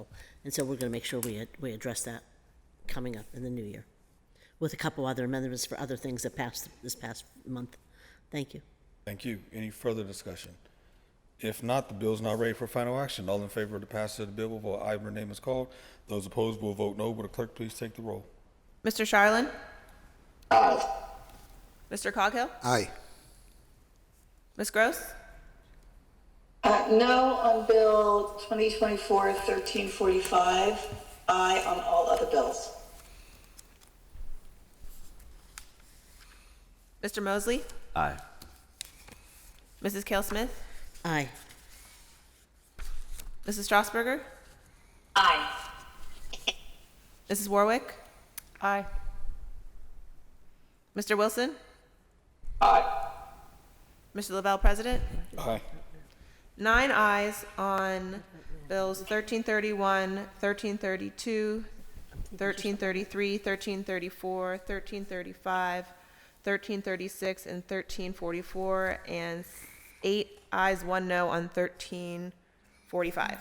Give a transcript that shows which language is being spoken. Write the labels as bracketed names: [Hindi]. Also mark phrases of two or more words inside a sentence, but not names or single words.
[English] And so we're going to make sure we address that coming up in the new year with a couple other amendments for other things that passed this past month. Thank you. Thank you. Any further discussion? If not, the bill is now ready for final action. All in favor of the passage of the bill will vote aye when their name is called. Those opposed will vote no. Will the clerk please take the roll? Mr. Charlin? Aye. Mr. Coghill? Aye. Ms. Gross? No on Bill 2024-1345. Aye on all other bills. Mr. Mosley? Aye. Mrs. Cale Smith? Aye. Mrs. Strasburger? Aye. Mrs. Warwick? Aye. Mr. Wilson? Aye. Mr. Lavelle, President? Aye. 9 ayes on bills 1331, 1332, 1333, 1334, 1335, 1336, and 1344, and 8 ayes, 1 no on 1345.